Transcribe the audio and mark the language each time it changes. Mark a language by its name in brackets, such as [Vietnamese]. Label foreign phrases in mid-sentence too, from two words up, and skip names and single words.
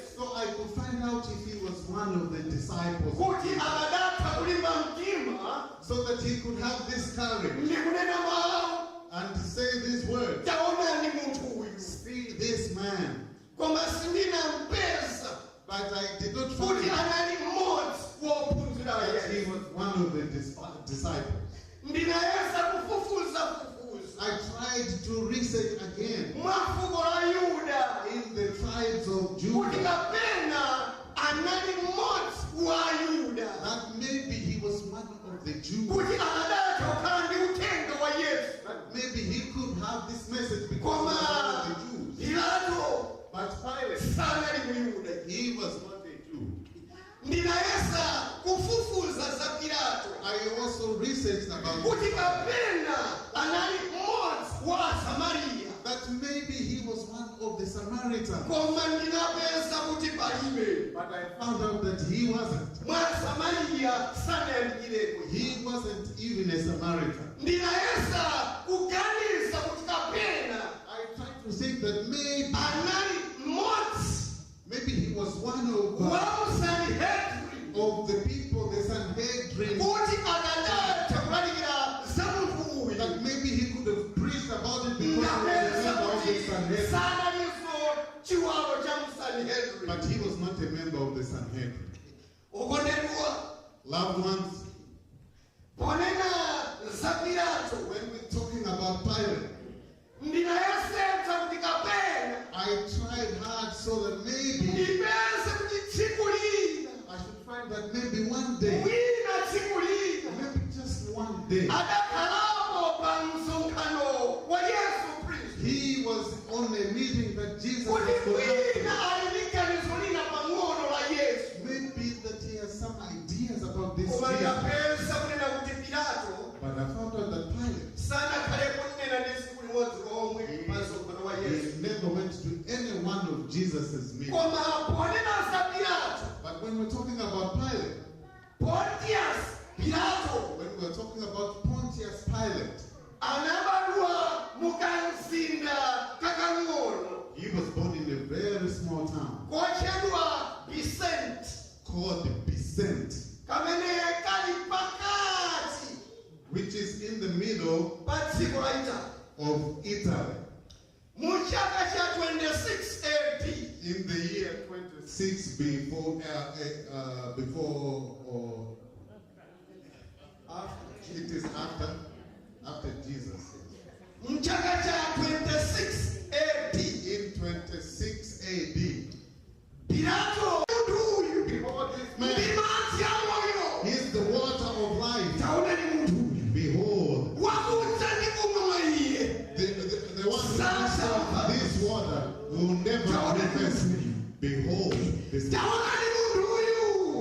[English] so I could find out if he was one of the disciples of [Nyanja] Kuti Jesus, akadatha kulimba mtima [English] so that he could have this courage [Nyanja] ndikunena mawu. [English] and to say these words. [Nyanja] Taonani muntu uyu. [English] See this man. [Nyanja] Koma sindinampeza [English] But I did not [Nyanja] kuti [English] find [Nyanja] anali mmodzi wa ophunzira a [English] that he [Nyanja] Yesu. [English] was one of the disciples. [Nyanja] Ndinayesa kufufuza. [English] I tried to research again [Nyanja] Mwa fuko la Yuda. [English] in the tribes of [Nyanja] Kuti Judah kapena anali mmodzi wa Yuda. [English] that maybe he was one of the Jews. [Nyanja] Kuti akadatha kukhala ndi uthenga wa Yesu. [English] That maybe he could have this message because he was one [Nyanja] Koma [English] of the Jews. [Nyanja] Pilato [English] But Pilate, [Nyanja] sanali Muyuda. [English] he was not a Jew. [Nyanja] Ndinayesa kufufuza za Pilato. [English] I also researched about [Nyanja] Kuti kapena anali mmodzi wa Asamariya. [English] that maybe he was one of the Samaritans. [Nyanja] Koma ndinapeza kuti palibe. [English] But I found out that he wasn't. [Nyanja] Mwa Asamariya sanayandikireko. [English] He wasn't even a Samaritan. [Nyanja] Ndinayesa kuganiza kuti kapena [English] I tried to think that maybe [Nyanja] anali mmodzi [English] he was one [Nyanja] wa Sanhedrin. [English] of the people, the Sanhedrin, [Nyanja] Kuti akadatha kulalikira za munthu uyu. [English] that maybe he could have preached about it because he was a [Nyanja] Ndinapeza [English] member of the [Nyanja] kuti [English] Sanhedrin. [Nyanja] sanaliso chiwalo cha Sanhedrin. [English] But he was not a member of the Sanhedrin. [Nyanja] Ukondedwa [English] Loved ones, [Nyanja] ponena za Pilato. [English] when we're talking about Pilate, [Nyanja] Ndinayesetsa kuti kapena [English] I tried hard so that maybe [Nyanja] ndipeze kuti tsiku lina [English] I should find that maybe one day, [Nyanja] wina tsiku lina [English] maybe just one day, [Nyanja] adakhalapo pa msonkhano wa Yesu Khristu. [English] he was on a meeting that Jesus was [Nyanja] Kuti wina [English] conducting. [Nyanja] ali ndi ganizo lina pang'ono la Yesu. [English] Maybe that he has some ideas about this [Nyanja] Koma [English] thing. [Nyanja] ndapeza kunena kuti Pilato [English] But I found out that Pilate, [Nyanja] sanakhalepo kunena ndi tsiku limodzi lomwe pa msonkhano wa Yesu. [English] he never went to any one of Jesus' meetings. [Nyanja] Koma ponena za Pilato, [English] But when we're talking about Pilate, [Nyanja] Pontius Pilato [English] when we're talking about Pontius Pilate, [Nyanja] anabadwa mukamzinda kakang'ono [English] he was born in a very small town [Nyanja] kotchedwa Vicente, [English] called Vicente, [Nyanja] kamene kali pakati [English] which is in the middle [Nyanja] pa dziko la Italy. [English] of Italy. [Nyanja] Mu chaka cha 26 AD, [English] In the year 26 before, or it is after Jesus. [Nyanja] mu chaka cha 26 AD, [English] In 26 AD, [Nyanja] Pilato munthu uyu [English] behold this [Nyanja] ndi [English] man, [Nyanja] madzi a moyo. [English] he is the water of life. [Nyanja] Taona ni munthu uyu [English] Behold, [Nyanja] wakudza ndi kumwa mwa iye. [English] the one who drinks of this water will never be thirsty. Behold this man. [Nyanja] Taona ni munthu uyu.